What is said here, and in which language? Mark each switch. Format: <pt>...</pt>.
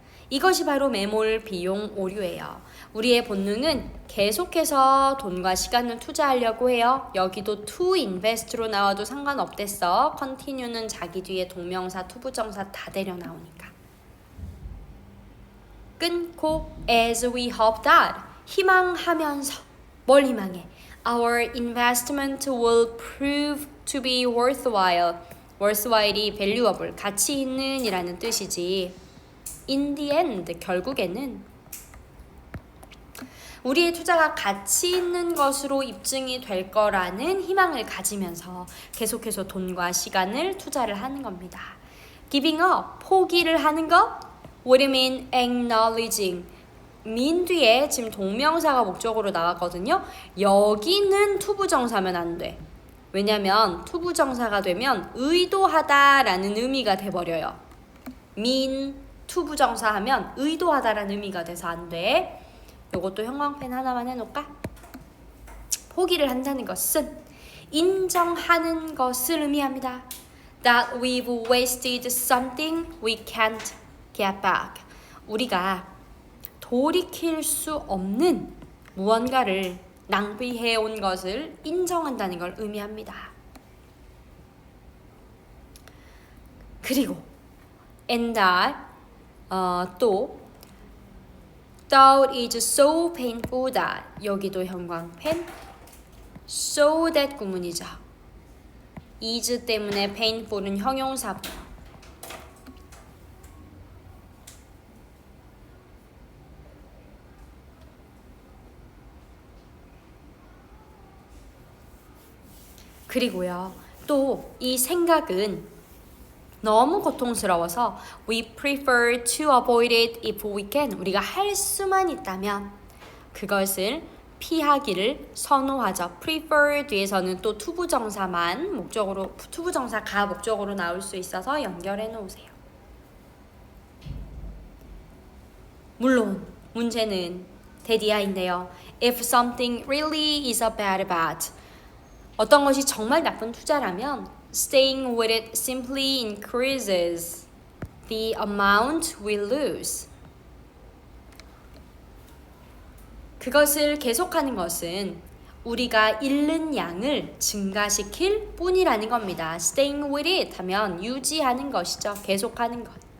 <ko>이것이 바로 매몰 비용 오류예요. 우리의 본능은 계속해서 돈과 시간을 투자하려고 해요. 여기도 to invest로 나와도 상관없댔어. continue는 자기 뒤에 동명사, 투부정사 다 데려 나오니까. 끊고</ko> <en>as we hope that</en> <ko>희망하면서 뭘 희망해?</ko> <en>Our investment will prove to be worthwhile.</en> <ko>worthwhile이 valuable, 가치 있는 이라는 뜻이지.</ko> <en>In the end,</en> <ko>결국에는 우리의 투자가 가치 있는 것으로 입증이 될 거라는 희망을 가지면서 계속해서 돈과 시간을 투자를 하는 겁니다.</ko> <en>Giving up,</en> <ko>포기를 하는 것.</ko> <en>What do you mean acknowledging?</en> <ko>mean 뒤에 지금 동명사가 목적으로 나왔거든요. 여기는 투부정사면 안 돼. 왜냐면 투부정사가 되면 의도하다라는 의미가 돼버려요. mean 투부정사 하면 의도하다라는 의미가 돼서 안 돼. 요것도 형광펜 하나만 해놓을까? 포기를 한다는 것은 인정하는 것을 의미합니다.</ko> <en>That we've wasted something we can't get back.</en> <ko>우리가 돌이킬 수 없는 무언가를 낭비해온 것을 인정한다는 걸 의미합니다. 그리고</ko> <en>and that</en> <ko>또</ko> <en>thought is so painful that</en> <ko>여기도 형광펜 so that 구문이죠. is 때문에 painful은 형용사고 그리고요, 또 이 생각은 너무 고통스러워서</ko> <en>we prefer to avoid it if we can.</en> <ko>우리가 할 수만 있다면 그것을 피하기를 선호하죠. prefer 뒤에서는 또 투부정사만 목적으로, 투부정사가 목적으로 나올 수 있어서 연결해 놓으세요. 물론 문제는 대디아인데요.</ko> <en>If something really is a bad bet,</en> <ko>어떤 것이 정말 나쁜 투자라면</ko> <en>staying with it simply increases the amount we lose.</en> <ko>그것을 계속하는 것은 우리가 잃는 양을 증가시킬 뿐이라는 겁니다.</ko> <en>staying with it</en> <ko>하면 유지하는 것이죠. 계속하는 것.</ko>